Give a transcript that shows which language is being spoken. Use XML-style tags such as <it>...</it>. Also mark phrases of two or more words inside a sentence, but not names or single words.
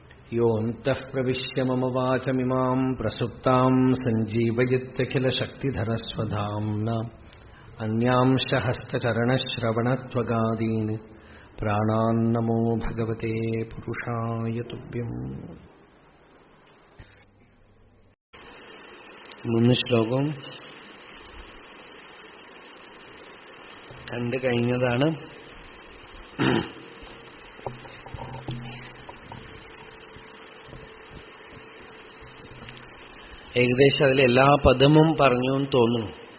<sa>योऽन्तः प्रविश्य मम वाचमिमां प्रसुप्तां सञ्जीवयत्यखिलशक्तिधरस्वधाम्ना अन्यांश हस्तचरणश्रवणत्वगादीन् प्राणान्नमो भगवते पुरुषाय तुभ्यम्.</sa> <ml>3 ശ്ലോകം കണ്ടു കഴിഞ്ഞതാണ്. ഏകദേശം അതിൽ എല്ലാ പദവും പറഞ്ഞു എന്ന് തോന്നുന്നു.</ml>